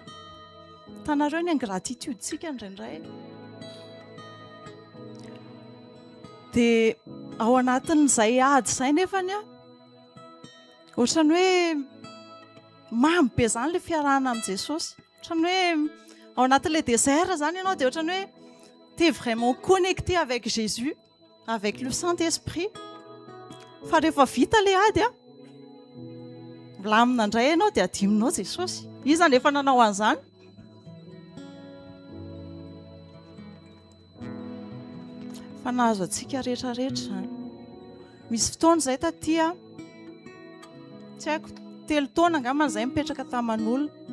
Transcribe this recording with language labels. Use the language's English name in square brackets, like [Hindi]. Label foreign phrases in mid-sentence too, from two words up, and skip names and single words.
[Malagasy] Tanareo ny ingratitude tsika indraindray dia ao anatin'izay ady izay nefany ohatrany hoe mamy be zany le fiarahana amin'i Jesosy ohatrany hoe ao anatin'ilay désert zany ianao dia ohatrany hoe [French] tu es vraiment connecté avec Jésus, avec le Saint-Esprit. [Malagasy] Fa rehefa vita le ady a milamina indray ianao dia adiminao Jesosy. Izy zany efa nanao an'izany. Fa nahazo antsika rehetrarehetra zany. Misy fotoana izay taty a, tsy haiko 3 taona angambany izay mipetraka taman'olona.